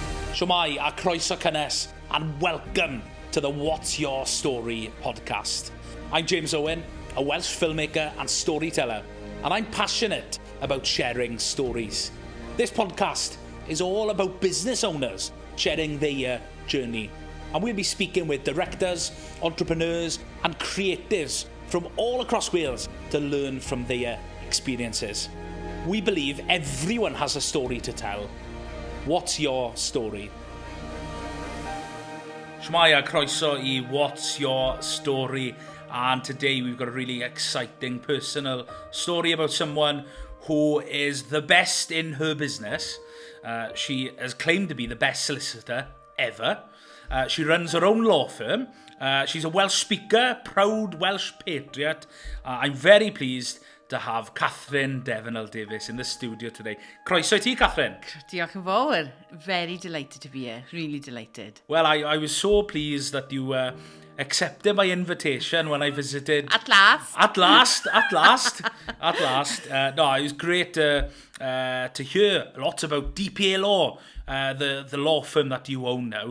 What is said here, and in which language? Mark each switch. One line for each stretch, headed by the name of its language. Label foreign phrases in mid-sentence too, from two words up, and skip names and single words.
Welsh: Shwmai a croeso cynnes,
English: and welcome to the What's Your Story podcast. I'm James Owen, a Welsh filmmaker and storyteller, and I'm passionate about sharing stories. This podcast is all about business owners sharing their journey, and we'll be speaking with directors, entrepreneurs and creatives from all across Wales to learn from their experiences. We believe everyone has a story to tell. What's your story?
Welsh: Shwmai a croeso I
English: What's Your Story, and today we've got a really exciting personal story about someone who is the best in her business. She has claimed to be the best solicitor ever. She runs her own law firm. She's a Welsh speaker, proud Welsh patriot. I'm very pleased to have Kathryn Devonald-Davies in the studio today.
Welsh: Croeso I ti, Kathryn. Diolch yn fawr.
English: Very delighted to be here. Really delighted. Well, I was so pleased that you accepted my invitation when I visited. At last. At last. No, it was great to hear lots about DPA Law, the law firm that you own now.